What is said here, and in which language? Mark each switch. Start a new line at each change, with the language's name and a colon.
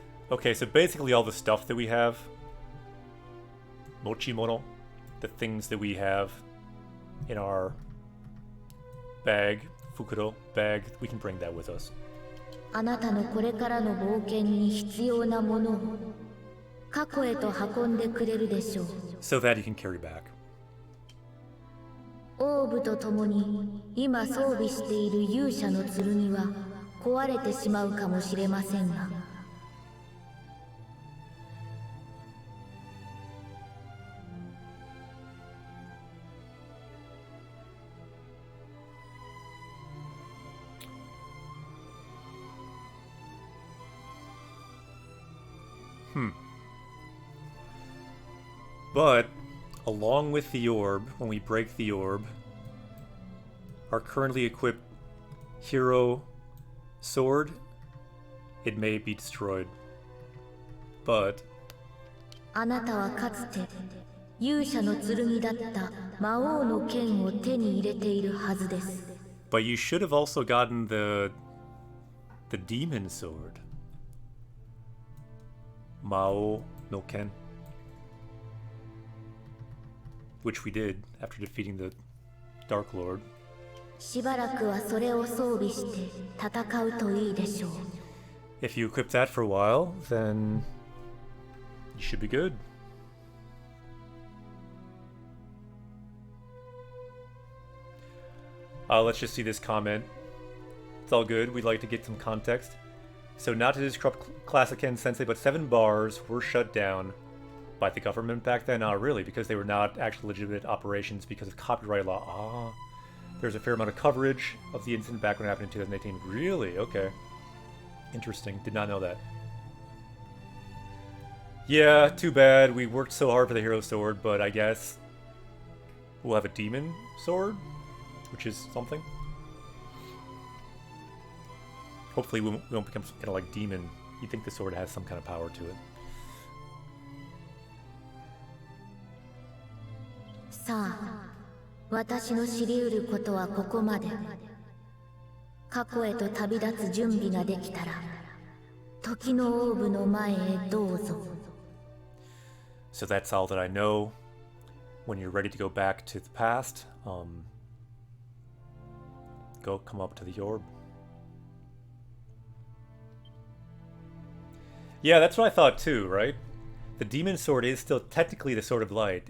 English: Okay, so basically all the stuff that we have, mochimono, the things that we have in our bag, Fukuro bag, we can bring that with us.
Japanese: あなたのこれからの冒険に必要なものを過去へと運んでくれるでしょう。
English: So that you can carry back.
Japanese: オーブと共に今装備している勇者の剣は壊れてしまうかもしれませんが、
English: But, along with the orb, when we break the orb, our currently equipped hero sword, it may be destroyed. But,
Japanese: あなたはかつて勇者の剣だった魔王の剣を手に入れているはずです。
English: but you should have also gotten the demon sword. Mao no Ken. Which we did after defeating the Dark Lord.
Japanese: しばらくはそれを装備して戦うといいでしょう。
English: If you equip that for a while, then you should be good. Let's just see this comment. It's all good. We'd like to get some context. So, not to disrupt Classic Ken Sensei, but 7 bars were shut down by the government back then. Not really, because they were not actually legitimate operations because of copyright law. Ah, there's a fair amount of coverage of the incident back when it happened in 2018. Really? Okay. Interesting. Did not know that. Yeah, too bad. We worked so hard for the hero sword, but I guess we'll have a demon sword, which is something. Hopefully we won't become some kind of like demon. You'd think the sword has some kind of power to it.
Japanese: さあ、私の知り得ることはここまで。過去へと旅立つ準備ができたら、時のオーブの前へどうぞ。
English: So that's all that I know. When you're ready to go back to the past, come up to the orb. Yeah, that's what I thought too, right? The demon sword is still technically the sword of light.